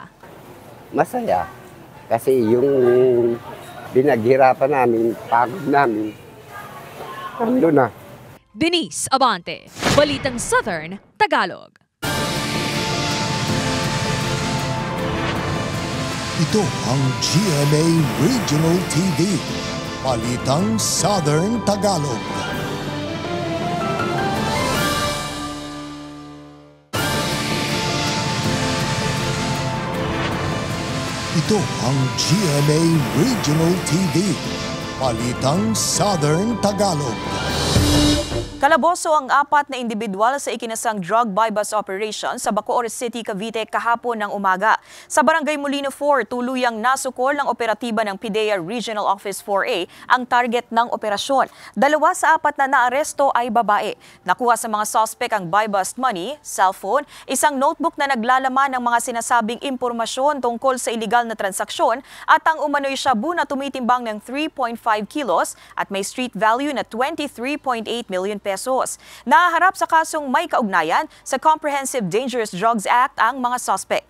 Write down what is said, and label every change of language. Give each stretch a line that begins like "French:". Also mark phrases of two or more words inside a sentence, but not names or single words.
Filipino: Masaya kasi yung pinaghirapan namin, pagod namin, ando na. Denise Abante, Balitang Southern, Tagalog. Ito ang GMA Regional TV, Balitang Southern Tagalog. Ito ang GMA Regional TV, Balitang Southern Tagalog. Kalaboso ang 4 na individual sa ikinasang drug buy-bust operation sa Bacoor City, Cavite kahapon ng umaga. Sa Barangay Molino 4, tuluyang nasukol ng operatiba ng PIDEA Regional Office 4A ang target ng operasyon. 2 sa 4 na naaresto ay babae. Nakuha sa mga suspect ang buy-bust money, cellphone, isang notebook na naglalaman ng mga sinasabing impormasyon tungkol sa iligal na transaksyon at ang umano'y shabu na tumitimbang ng 3.5 kilos at may street value na 23.8 million pesos. Naharap sa kasong may kaugnayan sa Comprehensive Dangerous Drugs Act ang mga suspect.